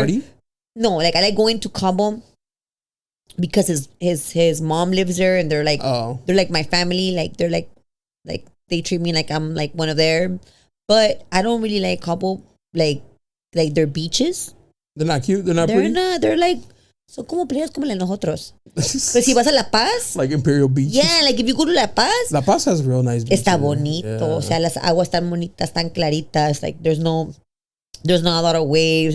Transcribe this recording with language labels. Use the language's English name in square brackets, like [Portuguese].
[English] Party? No, like I like going to Cabo because his mom lives there, and they're like my family. Like they're like they treat me like I'm like one of their. But I don't really like Cabo like their beaches. They're not cute. They're not pretty. They're like [Spanish] son como playas como las de nosotros. Pero si vas a La Paz, [English] like Imperial Beach. Yeah, like if you go to La Paz, La Paz has real nice beaches. [Spanish] Está bonito. Yeah. O sea, las aguas tan bonitas, tan claritas. [English] Like there's not a lot of waves.